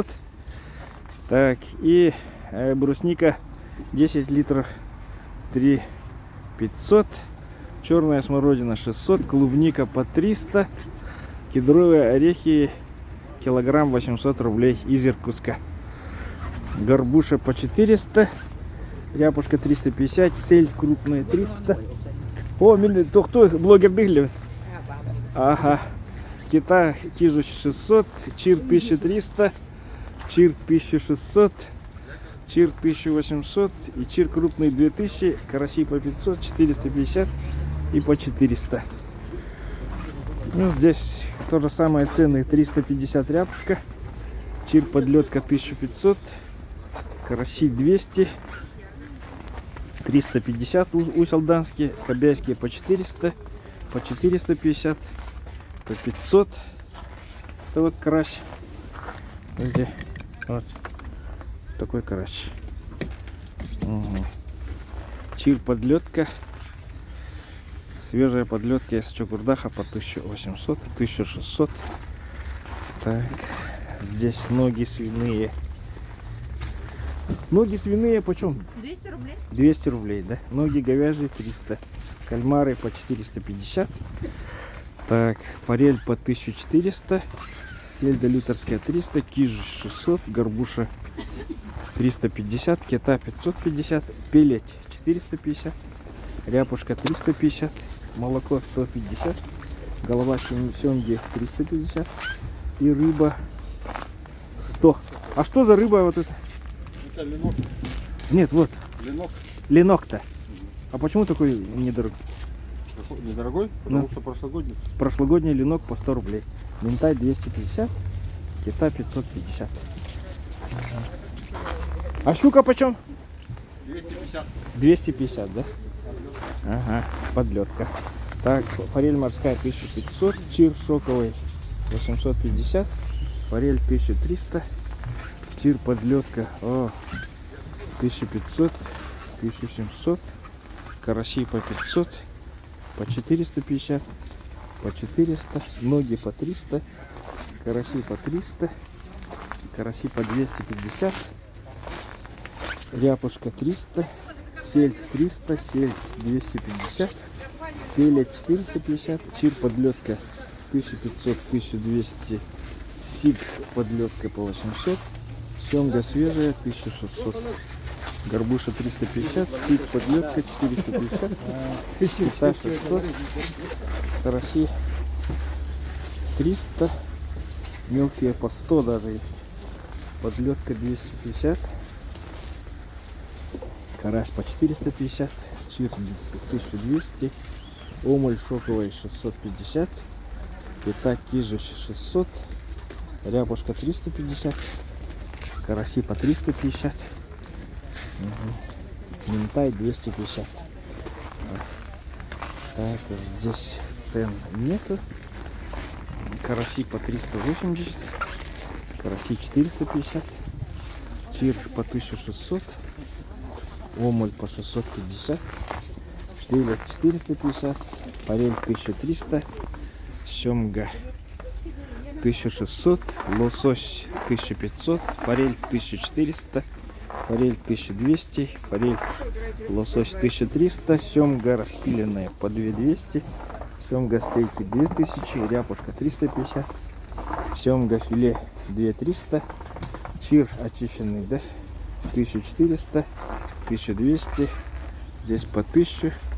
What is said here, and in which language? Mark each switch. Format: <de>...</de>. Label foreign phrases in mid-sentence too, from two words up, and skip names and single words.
<ru>Так, и брусника 10 литров 3500, черная смородина 600, клубника по 300, кедровые орехи килограмм 800 рублей из Иркутска, горбуша по 400, ряпушка 350, сель крупная 300. О, кто блогер дыгли? Ага, кита кижуч 600, чир 1300, чир 1600, чир 1800 и чир крупный 2000, караси по 500, 450 и по 400. Ну, здесь то же самое цены: 350 ряпушка, чир подлетка 1500, караси 200, 350 уселданские, кобяйские по 400, по 450, по 500. Это вот карась. Видите? Вот такой карась. Угу. Чир подлетка. Свежая подлетка из Чукурдаха по 1800, 1600. Так, здесь ноги свиные. Ноги свиные почем? 200 рублей. 200 рублей, да? Ноги говяжьи 300. Кальмары по 450. Так, форель по 1400. Сельда люторская 300, киж 600, горбуша 350, кита 550, пелеть 450, ряпушка 350, молоко 150, голова семги 350 и рыба 100. А что за рыба вот это? Это ленок. Нет, вот. Ленок. Ленок-то. А почему такой недорогой? Недорогой, потому что прошлогодний. Прошлогодний ленок по 100 рублей. Ментай 250, кита 550. А щука почем? 250. 250, да? Ага, подлетка. Так, форель морская 1500, чир шоковый 850, форель 1300, чир подлетка 1500, 1700, караси по 500, по 450, по 400, ноги по 300, караси по 300, караси по 250, ряпушка 300, сель 300, сель 250, Пелет 450, чир подлетка 1500, 1200, сик подлетка по 800, семга свежая 1600, горбуша 350, сик подлетка 450, кита 600, караси 300, мелкие по 100 даже есть, подлетка 250, карась по 450, чир 1200, омуль шоковый 650, кита кижиш 600, ряпушка 350, караси по 350, минтай 250. Так, здесь цен нету. Караси по 380, караси 450, чир по 1600, омуль по 650, пелет 450, форель 1300, семга 1600, лосось 1500, форель 1400, форель 1200, форель лосось 1300, семга распиленная по 2200, семга стейки 2000, ряпушка 350, семга филе 2300, чир очищенный, да, 1400, 1200, здесь по 1000,</ru>